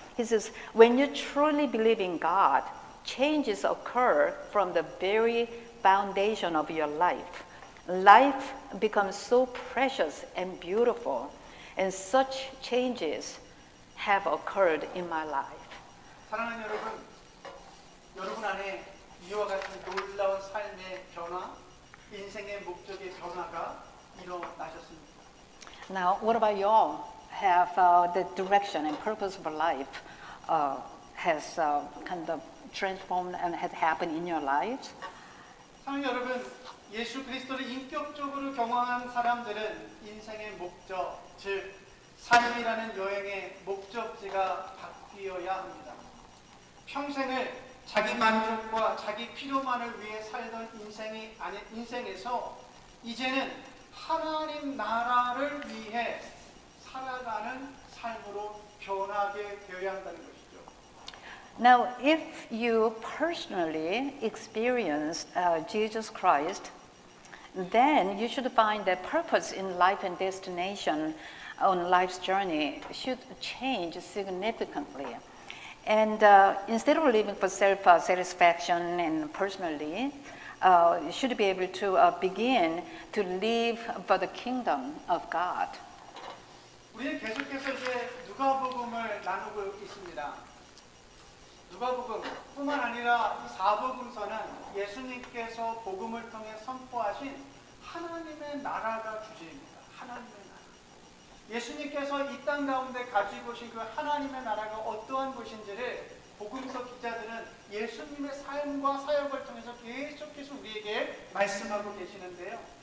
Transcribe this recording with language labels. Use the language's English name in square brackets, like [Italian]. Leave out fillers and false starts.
[English] He says, when you truly believe in God, changes occur from the very foundation of your life. life becomes so precious and beautiful, and such changes have occurred in my life. [Korean] 사랑하는 여러분, 여러분 안에 이와 같은 놀라운 삶의 변화, 인생의 목적의 변화가 일어나셨습니다. [English] Now, what about you all? Have the direction and purpose of life has kind of transformed and has happened in your lives? [Korean] 사랑하는 여러분, 예수 그리스도를 인격적으로 경험한 사람들은 인생의 목적, 즉 삶이라는 여행의 목적지가 바뀌어야 합니다. 평생을 자기 만족과 자기 필요만을 위해 살던 인생에서 이제는 하나님 나라를 위해 살아가는 삶으로 변하게 되어야 한다는 것이죠. [English] Now, if you personally experienced Jesus Christ, then you should find that purpose in life and destination on life's journey should change significantly. And instead of living for self-satisfaction and personally, you should be able to begin to live for the kingdom of God. [Korean] 우리는 계속해서 이제 누가복음을 나누고 있습니다. 누가복음뿐만 아니라 이 사복음서는 예수님께서 복음을 통해 선포하신 하나님의 나라가 주제입니다. 하나님의 나라. 예수님께서 이 땅 가운데 가지고 오신 그 하나님의 나라가 어떠한 것인지를 복음서 기자들은 예수님의 삶과 사역을 통해서 계속해서 우리에게 말씀하고 계시는데요.